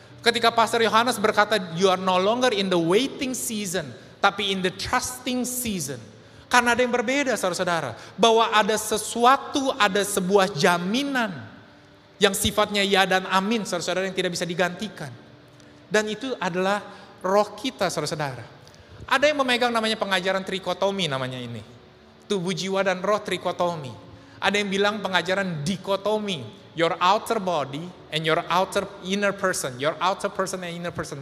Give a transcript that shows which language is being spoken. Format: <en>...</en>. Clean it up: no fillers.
<id>Ketika Pastor Yohanes berkata,</id> <en>you are no longer in the waiting season, tapi in the trusting season.</en> <id>Karena ada yang berbeda, saudara-saudara. Bahwa ada sesuatu, ada sebuah jaminan yang sifatnya ya dan amin, saudara-saudara, yang tidak bisa digantikan. Dan itu adalah roh kita, saudara-saudara. Ada yang memegang namanya pengajaran trikotomi namanya ini. Tubuh, jiwa, dan roh trikotomi. Ada yang bilang pengajaran dikotomi.</id> <en>Your outer body and your outer inner person. Your outer person and inner person.</en>